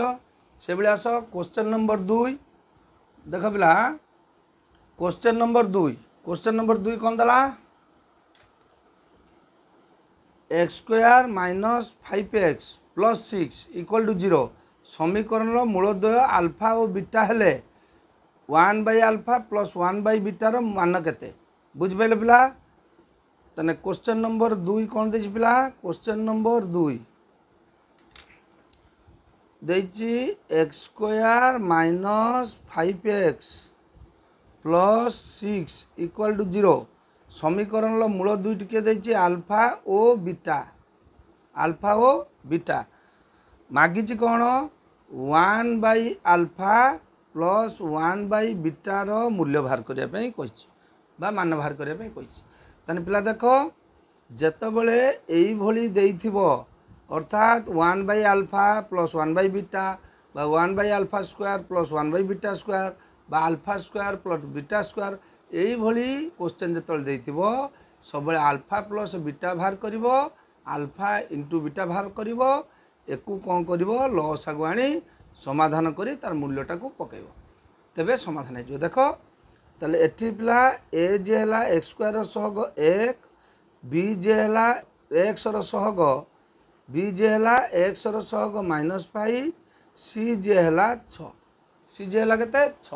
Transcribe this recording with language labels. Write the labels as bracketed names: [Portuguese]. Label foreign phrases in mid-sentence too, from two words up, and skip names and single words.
[Odia] ସେ ଭାଇ ଆସ [English] question number [Odia] 2 ଦେଖ ପିଲା। [English] question number [Odia] 2 କଣ ଦେଲା? x² - 5x + 6 = 0 ସମୀକରଣ ମୂଳଦ୍ୱୟ ଆଲଫା ଓ ବିଟା ହେଲେ 1/α + 1/β ମାନ କେତେ। ବୁଝିପାଇଲ ପିଲା? ତେଣେ [English] question number [Odia] 2 କଣ ଦେଇଛି ପିଲା? [English] question number [Odia] 2 ଦେଇଛି x² - 5x + 6 = 0 ସମୀକରଣ ମୂଳ ଦୁଇଟି କେ ଦେଇଛି ଆଲଫା ଓ ବିଟା। ମାଗିଛି କଣ? 1/α + 1/β ମୂଲ୍ୟ ବାହାର କରିବା ବା ମାନ ବାହାର କରିବା। ତାହେଲେ ପିଲା ଦେଖ ଯେତେବେଳେ ଏଇ ଭଳି ଦେଇଥିବ ଅର୍ଥାତ 1/α + 1/β ବା 1/α² + 1/β² ବା α² + β², ଏହି ଭଳି କ୍ୱେଶ୍ଚନ ଯେତେବେଳେ ଦେଇଥିବ ସବୁ [English] alpha plus beta [Odia] ବାହାର କରିବ, [English] alpha into beta [Odia] ବାହାର କରିବ, ଏକୁ କଣ କରିବ ଲସାଗୁ ଆଣି ସମାଧାନ କରି ତାର ମୂଲ୍ୟଟା କୁ ପକାଇବ, ତେବେ ସମାଧାନ ହେବ। ଦେଖ ତାହେଲେ ଏଠି ପିଲା ଏ ଯେ ହେଉଛି x² ସହଗ 1, ବି ଯେ ହେଉଛି x ସହଗ, ବି ଯେ ହେଉଛି x ସହଗ -5, ସି ଯେ ହେଉଛି 6, ସି ଯେ ହେଉଛି କେତେ 6।